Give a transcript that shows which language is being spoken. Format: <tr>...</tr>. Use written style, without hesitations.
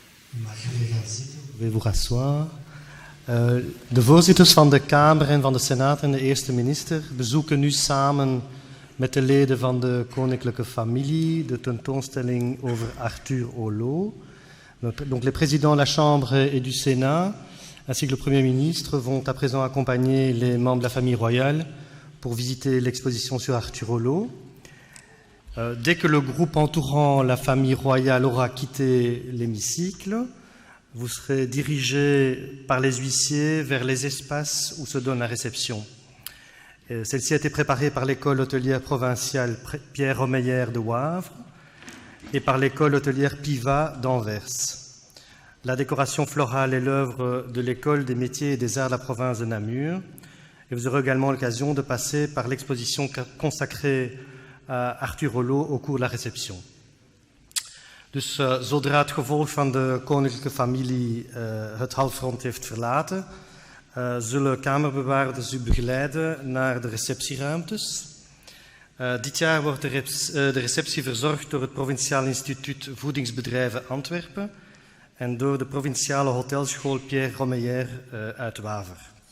<fr>Vous pouvez vous rasseoir.</fr> <nl>De voorzitters van de Kamer en van de Senaat en de eerste minister bezoeken nu samen met de leden van de koninklijke familie de tentoonstelling over Arthur Holleaux.</nl> <fr>Donc les présidents de la Chambre et du Sénat ainsi que le Premier ministre vont à présent accompagner les membres de la famille royale pour visiter l'exposition sur Arthur Holleaux. Dès que le groupe entourant la famille royale aura quitté l'hémicycle, vous serez dirigés par les huissiers vers les espaces où se donne la réception. Celle-ci a été préparée par l'école hôtelière provinciale Pierre Romeyer de Wavre et par l'école hôtelière Piva d'Anvers. La décoration florale est l'œuvre de l'école des métiers et des arts de la province de Namur. Et vous aurez également l'occasion de passer par l'exposition consacrée à Arthur Holleaux au cours de la réception.</fr> <nl>Dus zodra het gevolg van de koninklijke familie het halfrond heeft verlaten, zullen kamerbewaarders u begeleiden naar de receptieruimtes. Dit jaar wordt de receptie verzorgd door het Provinciaal Instituut Voedingsbedrijven Antwerpen en door de Provinciale Hotelschool Pierre Romeyer uit Waver.</nl>